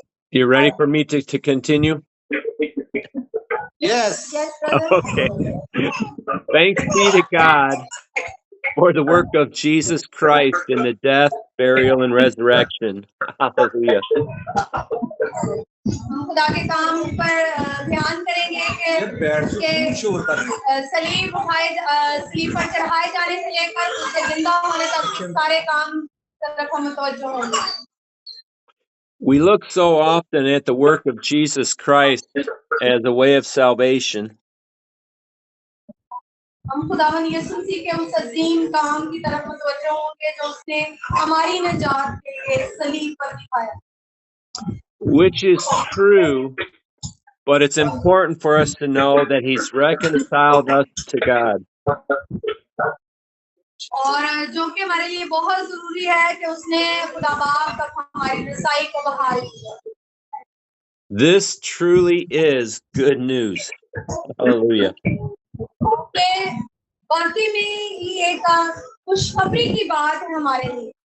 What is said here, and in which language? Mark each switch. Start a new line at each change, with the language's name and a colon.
English: You ready for me to continue? Yes. Yes, brother. Okay. Thanks be to God for the work of Jesus Christ in the death, burial, and resurrection. Hallelujah.
Hindi: हम खुदा के काम पर ध्यान करेंगे कि सलीब पर चढ़ाए जाने से लेकर उसके जिंदा होने तक सारे काम तरफ हम तवज्जो होंगे।
English: We look so often at the work of Jesus Christ as a way of salvation.
Hindi: हम खुदावन यीशु मसीह के उस अजीम काम की तरफ मुतवज्जो होंगे जो उसने हमारी निजात के लिए सलीब पर दिखाया।
English: Which is true, but it's important for us to know that he's reconciled us to God.
Hindi: और जो कि हमारे लिए बहुत जरूरी है कि उसने खुदा बाप तक हमारी रसाई को बहाल किया।
English: This truly is good news. Hallelujah.
Hindi: ये वाकई में ये एक खुशखबरी की बात है हमारे लिए।